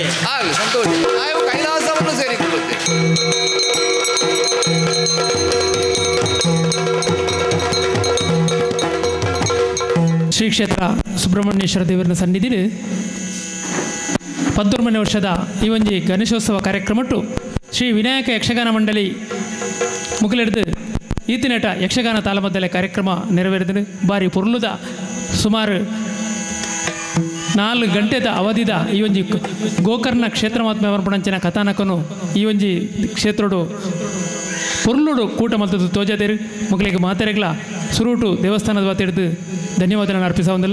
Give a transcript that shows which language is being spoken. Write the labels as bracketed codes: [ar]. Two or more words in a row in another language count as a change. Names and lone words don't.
[kn] ಆಗಲಿ, ಸಂತೋಷ. ನಾವು ಕೈಲಾಸವನ್ನು ಸೇರಿಕೊಳ್ಳುತ್ತೇವೆ. [tcy] ಶ್ರೀ ಕ್ಷೇತ್ರ ಸುಬ್ರಹ್ಮಣ್ಯೇಶ್ವರ ದೇವರ ಸನ್ನಿಧಿಲಿ 13ನೇ ವರ್ಷದ ಈ ಒಂಜಿ ಗಣೇಶೋತ್ಸವ ಕಾರ್ಯಕ್ರಮಟ್ಟು ಶ್ರೀ ವಿನಾಯಕ ಯಕ್ಷಗಾನ ಮಂಡಳಿ ಮುಗಿಲೆಡ್ದು ಈತಿನೇಟ ಯಕ್ಷಗಾನ ತಾಲಮದ್ದಲೆ ಕಾರ್ಯಕ್ರಮ ನೆರವೇರಿದ ಬಾರಿ ಪುರ್ಲುದ ಸುಮಾರು 4 ಗಂಟೆದ ಅವಧಿದ ಈ ಒಂಜಿ ಗೋಕರ್ಣ ಕ್ಷೇತ್ರ ಮಹಾತ್ಮೆ ಪಂಚಿನ ಕಥಾನಕನು ಈ ಒಂಜಿ ಕ್ಷೇತ್ರಡು ಪುರ್ಲುಡು ಕೂಟ ಮಲ್ತದ್ದು ತೋಜದೇರು ಮಕ್ಕಳಿಗೆ ಮಾತಾರೆಗಳ ಸುರುಟು ದೇವಸ್ಥಾನದ ವಾತಿಡ್ದು [kn] ಧನ್ಯವಾದಗಳನ್ನು ಅರ್ಪಿಸೋದಿಲ್ಲ.